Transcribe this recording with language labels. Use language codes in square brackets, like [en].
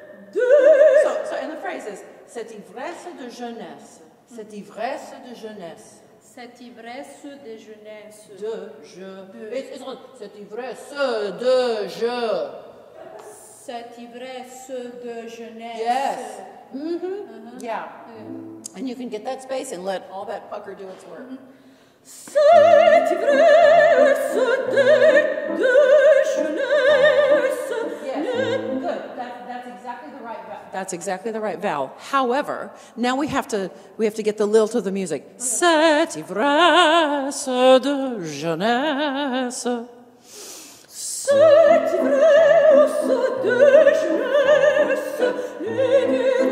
[en] So and the phrase is [fr] cette ivresse de jeunesse. Cette ivresse de jeunesse. Cette ivresse de jeunesse. De je. Cette ivresse de je. Cette ivresse de jeunesse. [en] Yes. Mm-hmm. Yeah. And you can get that space and let all that pucker do its work. [fr] Cette ivresse de jeunesse. [en] Yes. Good. That's exactly the right vowel. That's exactly the right vowel. However, now we have to get the lilt of the music. Okay. [fr] Cette ivresse de jeunesse. Cette ivresse de jeunesse.